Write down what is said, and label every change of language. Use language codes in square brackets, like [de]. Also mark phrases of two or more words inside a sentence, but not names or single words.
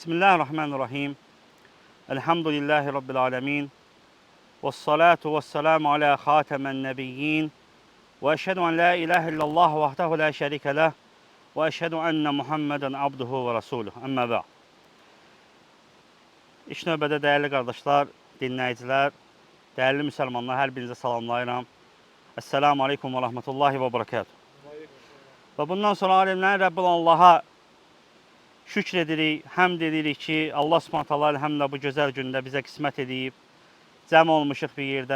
[ar] بسم الله الرحمن الرحيم. الحمد لله رب العالمين. والصلاة والسلام على خاتم النبيين. وأشهد أن لا إله إلا الله وحده لا شريك له. وأشهد أن محمدا عبده ورسوله. أما بعد. [az] İlk növbədə dəyərli qardaşlar, dinləyicilər, dəyərli müsəlmanlar, hər birinizə salamlayıram. [ar] السلام عليكم ورحمة الله وبركاته. [az] Və bundan sonra alimlərin Rəbbil Allaha şükr edirik, həmd edirik ki, Allah [ar] سبحانه تعالى [az] elhamdülillah bu gözəl gündə bizə qismət edib, cəm olmuşuq bir yerdə.